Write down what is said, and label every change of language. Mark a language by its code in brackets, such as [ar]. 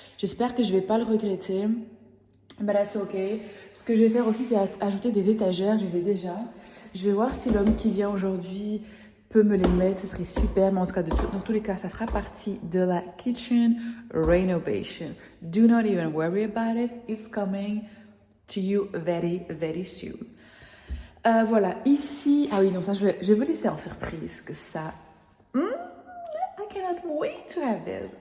[fr] J'espère que je vais pas le regretter. [en] But that's okay. [fr] Ce que je vais faire aussi, c'est ajouter des étagères. Je les ai déjà. Je vais voir si l'homme qui vient aujourd'hui peut me les mettre. Ce serait super. Mais en tout cas, dans tous les cas, ça fera partie de la kitchen renovation. [en] Do not even worry about it. It's coming to you very soon. [fr] Voilà, ici... Ah oui, non, ça, je vais vous laisser en surprise que ça... [en] I cannot wait to have this.